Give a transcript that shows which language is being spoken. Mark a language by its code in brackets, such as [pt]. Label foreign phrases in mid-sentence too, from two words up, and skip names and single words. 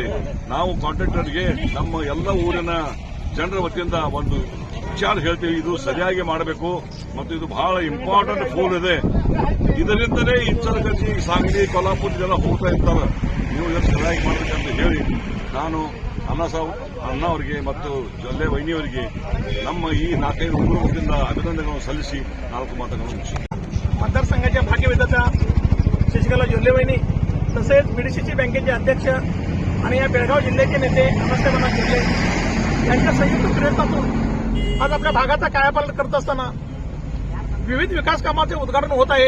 [kn] ನಾವು ಕಾಂಟ್ರಾಕ್ಟರ್ಗೆ ನಮ್ಮ ಎಲ್ಲ ಊರಿನ ಜನರ ವತಿಯಿಂದ ಒಂದು ವಿಚಾರ ಹೇಳ್ತೀವಿ, ಇದು ಸರಿಯಾಗಿ ಮಾಡಬೇಕು ಮತ್ತು ಇದು ಬಹಳ [en] important pool [kn] ಇದೆ. ಇದರಿಂದಲೇ ಇಚ್ಚಲಕಂಜಿ, ಸಾಂಗ್ಲಿ, ಕೊಲ್ಲಾಪುರದೆಲ್ಲ ಹೋಗ್ತಾ ಇರ್ತಾರೆ. ನೀವು ಎಷ್ಟು ಸರಿಯಾಗಿ ಮಾಡಬೇಕಂತ ಹೇಳಿ ನಾನು ಅಣ್ಣ ಅವರಿಗೆ ಮತ್ತು ಜೊಲ್ಲೆ ವೈನಿಯವರಿಗೆ ನಮ್ಮ ಈ 4-5 ಊರಿಂದ ಅಭಿನಂದನೆಗಳನ್ನು ಸಲ್ಲಿಸಿ 4 ಮಾತುಗಳನ್ನು ಮುಗಿಸಿ. [mr] मतदारसंघाच्या भाग्यविधाता शशिकला जोल्ले वहिनी तसेच बीडीसीसी बँकेचे अध्यक्ष आणि या बेळगाव जिल्ह्याचे नेते अण्णासाहेब जोल्ले यांच्या संयुक्त प्रयत्नातून आज आपल्या भागाचा कायापालट करत असताना विविध विकास कामाचे उद्घाटन होत आहे.